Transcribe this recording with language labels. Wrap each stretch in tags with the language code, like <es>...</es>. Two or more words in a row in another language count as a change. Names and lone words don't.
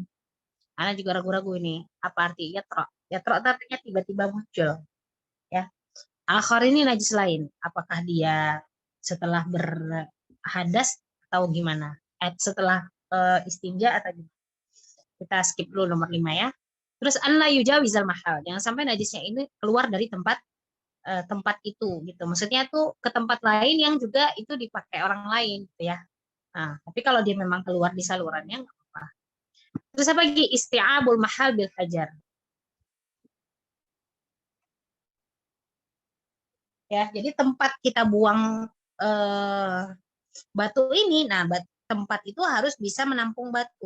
<id>Ana juga ragu-ragu ini, apa arti yatra? Yatra artinya tiba-tiba muncul. Ya, akhar ini najis lain. Apakah dia setelah berhadas atau gimana? Setelah istinja atau gimana? Kita skip dulu nomor 5 ya. Terus</id> <ar>أن لا يجاوز المحل.</ar> <id>Jangan sampai najisnya ini keluar dari tempat itu gitu. Maksudnya tuh ke tempat lain yang juga itu dipakai orang lain gitu ya. Nah, tapi kalau dia memang keluar di salurannya nggak apa-apa. Terus apa lagi?</id> <ar>استيعاب المحل بالحجر.</ar> <id>Ya, jadi tempat kita buang batu ini, nah tempat itu harus bisa menampung batu.</id>